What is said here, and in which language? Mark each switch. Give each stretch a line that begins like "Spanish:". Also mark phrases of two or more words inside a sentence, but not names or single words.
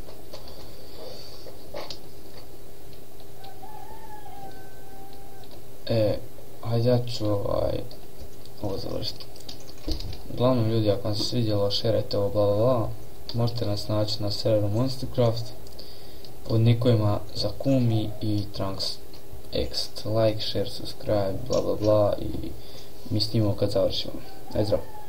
Croatian: Hajde ja ću ovo završiti. Uglavnom ljudi, ako vam se svidjelo, šerajte ovo bla bla bla. Možete nas naći na serveru Monstercraft pod nikovima Zakumi i Trunks X.
English: Like, share, subscribe,
Croatian: bla bla bla i mi snimamo kad završimo. Ajde zdravo.